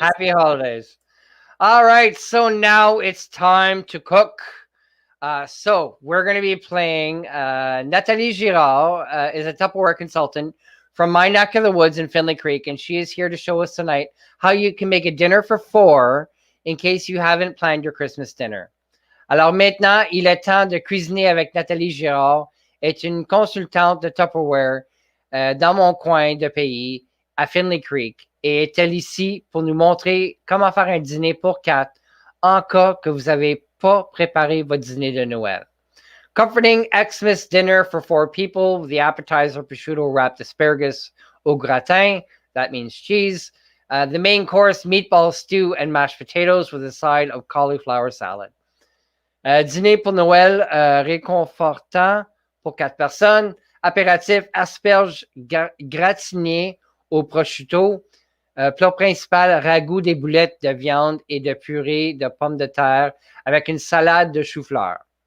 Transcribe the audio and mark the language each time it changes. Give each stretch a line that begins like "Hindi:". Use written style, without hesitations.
English: Happy holidays. All right. So now it's time to cook. So we're going to be playing Nathalie Girard is a Tupperware consultant from my neck of the woods in Finley Creek, and she is here to show us tonight how you can make a dinner for 4 in case you haven't planned your Christmas dinner.
French: Alors maintenant, il est temps de cuisiner avec Nathalie Girard, est une consultante de Tupperware dans mon coin de pays, à Finley Creek, et est-elle ici pour nous montrer comment faire un dîner pour 4 en cas que vous n'avez pas préparé votre dîner de Noël.
English: Comforting Xmas dinner for 4 people, the appetizer, prosciutto-wrapped asparagus au gratin, that means cheese. The main course, meatball stew and mashed potatoes with a side of cauliflower salad.
French: Dîner pour Noël réconfortant pour 4 personnes. Apéritif, asperges gratinées au prosciutto. Plat principal, ragoût des boulettes de viande et de purée de pommes de terre avec une salade de chou-fleur.